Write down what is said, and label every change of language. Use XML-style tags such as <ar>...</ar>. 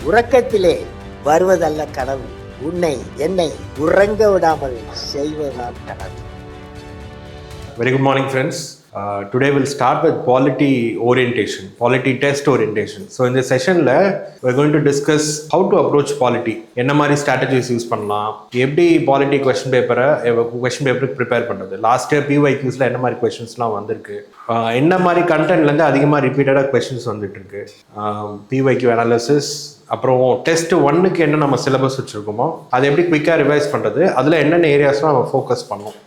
<ta>உறக்கத்திலே வருவதல்ல கனவு, உன்னை என்னை உறங்க விடாமல் செய்வதுதான் கனவு.</ta> <en>Very good morning, friends. Today we'll start with polity orientation, polity test orientation. So in this session, we're going to discuss how to approach polity.</en> <ta>என்ன மாதிரி strategies யூஸ் பண்ணலாம், எப்படி polity question paper ப்ரிப்பேர் பண்ணுறது, last year PYQஸ்ல என்ன மாதிரி கொஸ்டின்ஸ்லாம் வந்திருக்கு, என்ன மாதிரி கண்டென்ட்லேருந்து அதிகமாக ரிப்பீட்டடாக கொஸ்டின்ஸ் வந்துட்டு இருக்கு, PYQ அனாலிசிஸ், அப்புறம் டெஸ்ட் 1க்கு என்ன நம்ம சிலபஸ் வச்சுருக்கோமோ அதை எப்படி குயிக்காக ரிவைஸ் பண்ணுறது, அதில் என்னென்ன ஏரியாஸ்லாம் நம்ம ஃபோக்கஸ் பண்ணோம்.</ta>